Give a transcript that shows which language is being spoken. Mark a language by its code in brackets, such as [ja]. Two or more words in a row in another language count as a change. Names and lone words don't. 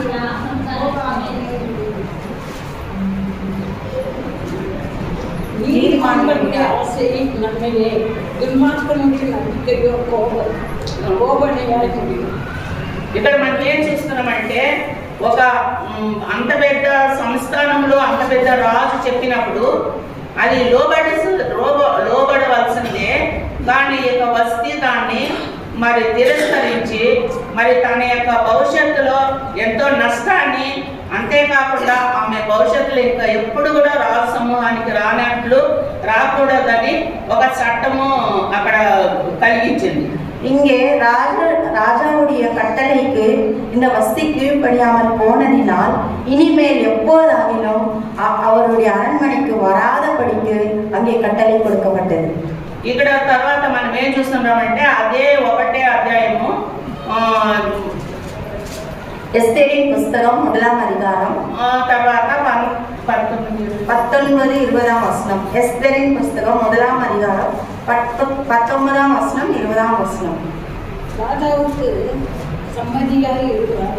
[ta] நீதிமொழிகள் நீதிமான்களுடைய ஆசை நன்மையே, துன்மார்க்கனுடைய நம்பிக்கையோ கோபனையாய் முடியும். [te] ఇక్కడ మనం ఏం చూస్తున్నామంటే ఒక అంత పెద్ద సంస్థానంలో అంత పెద్ద రాజు చెప్పినప్పుడు అది లోబడవలసిందే. దాని యొక్క వస్తీ దాన్ని మరి తిరస్కరించి మరి తన యొక్క భవిష్యత్తులో ఎంతో నష్టాన్ని, అంతేకాకుండా ఆమె భవిష్యత్తులో ఇంకా ఎప్పుడు కూడా రాజు సమూహానికి రాకూడదని ఒక చట్టము అక్కడ కలిగించింది. [ta] இங்கே ராஜாவுடைய கட்டளைக்கு இந்த வஸ்தி கீழ்ப்படியாமல் போனதினால் இனிமேல் எப்போதாகிலும் அவருடைய அரண்மனைக்கு வராதபடிக்கு அங்கே கட்டளை கொடுக்கப்பட்டது. [te] ఇక్కడ తర్వాత మనం ఏం చూస్తున్నామంటే అదే ఒకటే అధ్యాయము [ta] எஸ்தேரின் புஸ்தகம் 1ஆம் அதிகாரம் [te] తర్వాత 19-20 [ta] வசனம். எஸ்தேரின் புஸ்தகம் 1ஆம் அதிகாரம் 19ஆம் வசனம் 20ஆம் வசனம். ராஜாவுக்கு சம்மதியாக இருக்கிறார்.